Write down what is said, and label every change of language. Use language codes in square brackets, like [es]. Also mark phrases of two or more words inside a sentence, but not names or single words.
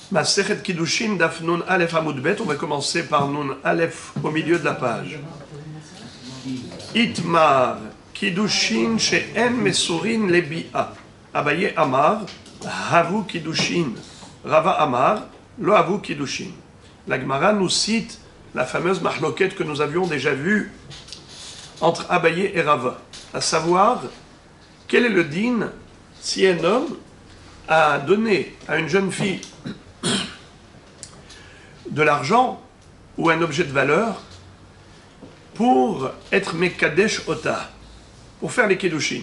[he] מסכת קידושין דף נון אלף עמוד בית. [fr] On va commencer par Nun Aleph au milieu de la page. [he] איתמר קידושין שאין מסורין לביאה. אביי אמר הוו קידושין. רבא אמר לא הוו קידושין. [fr] La Gemara nous cite la fameuse mahloket que nous avions déjà vue entre Abaye et Rava, à savoir quel est le din si un homme a donné à une jeune fille de l'argent ou un objet de valeur pour être [he] מקדש אותה, [fr] pour faire les Kiddushin.